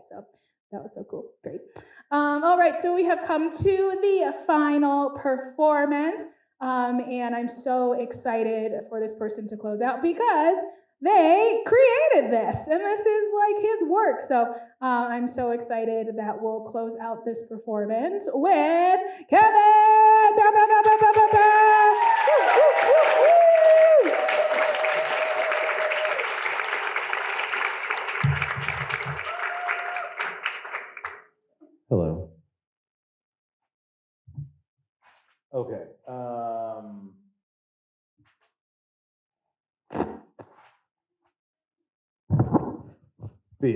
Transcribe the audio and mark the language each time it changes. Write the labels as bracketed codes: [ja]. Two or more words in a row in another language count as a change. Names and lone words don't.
[en] So that was so cool, great. All right, so we have come to the final performance, and I'm so excited for this person to close out because they created this, and this is like his work. So I'm so excited that we'll close out this performance with Kevin! Ba, ba, ba, ba, ba, ba, ba. Woo, woo, woo, woo. Hello. Okay. Bees.